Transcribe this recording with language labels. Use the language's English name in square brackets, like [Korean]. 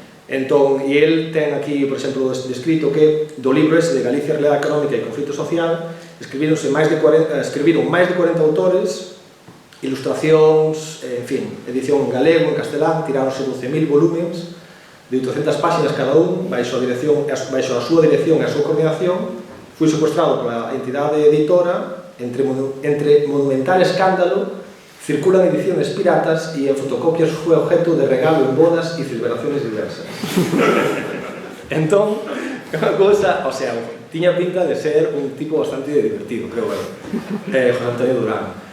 [Galician] Entón, e el ten aquí, por exemplo, descrito que do libro ese de Galicia, Realidade Económica e Conflicto Social escribiron máis de 40 autores, ilustracións, en fin, edición en galego, en castelán, tiráronse 12.000 volúmenes de 800 páxinas cada un, baixo a súa dirección e a súa coordinación. Foi secuestrado pola entidade editora, entre monumental escándalo, [Spanish] circulan ediciones piratas y en fotocopias fue objeto de regalo en bodas y celebraciones diversas. [Galician] Entón, unha cousa, o sea, tiña pinta de ser un tipo bastante divertido, creo José Antonio Durán.